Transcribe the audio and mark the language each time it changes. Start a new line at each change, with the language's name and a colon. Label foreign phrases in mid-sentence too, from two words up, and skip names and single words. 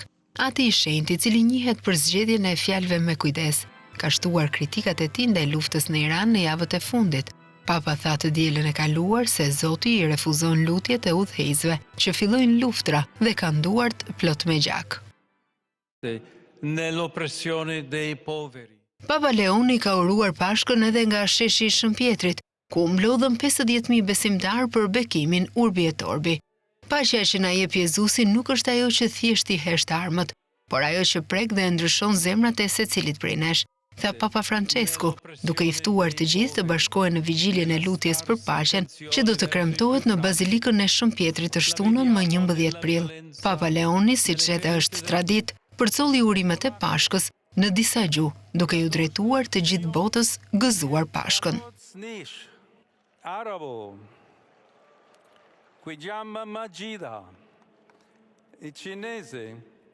Albanian: Ati i shenjtë, i cili njihet për zgjedhjen e fjalëve me kujdes, ka shtuar kritikat e tij ndaj luftës në Iran në javët e fundit. Papa tha të dielën e kaluar se Zoti i refuzon lutjet e udhëheqësve që fillojnë luftra dhe kanë duart plot me gjak.
Italian: Nell'oppressione dei poveri.
Albanian: Papa Leoni ka uruar Pashkën edhe nga sheshi i Shëmpjetrit, ku mblodhën 50.000 besimtar për bekimin
Latin: Urbi et Orbi.
Albanian: Paqja që na jep Jezusi nuk është ajo që thjesht i hesht armët, por ajo që prek dhe ndryshon zemrat e secilit prej nesh, tha Papa Francesku, duke i ftuar të gjithë të bashkohen në vigjiljen e lutjes për paqen që do të kremtohet në Bazilikën e Shëmpjetrit të shtunën më 11 prill. Papa Leoni, siç edhe është traditë, përcolli urimet e Pashkës në disa gjuhë, duke ju drejtuar të gjithë botës gëzuar Pashkën.
Italian: Arabo, qui chiama Magida, il cinese